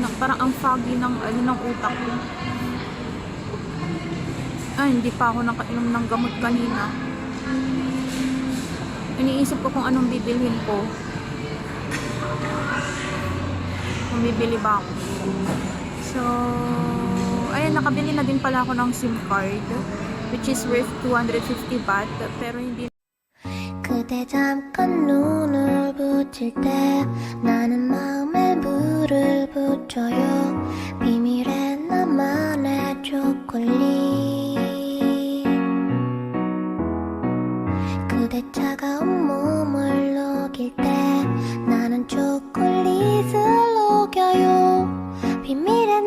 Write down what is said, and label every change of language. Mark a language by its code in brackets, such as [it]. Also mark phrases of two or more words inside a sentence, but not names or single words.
[tl] Parang ang foggy ng utak ko. Ay, hindi pa ako nakainom ng gamot kanina. Iniisip ko kung anong bibilhin ko. Kung bibili ba ako. So, ayun, nakabili na din pala ako ng [en] SIM card. Which is worth 250 baht. [tl] Pero hindi [ko] 그대 잠깐 눈을 붙일 때 나는 마음에 물을 붙여요 비밀의 나만의 초콜릿 그대 차가운 몸을 녹일 때 나는 초콜릿을 녹여요 비밀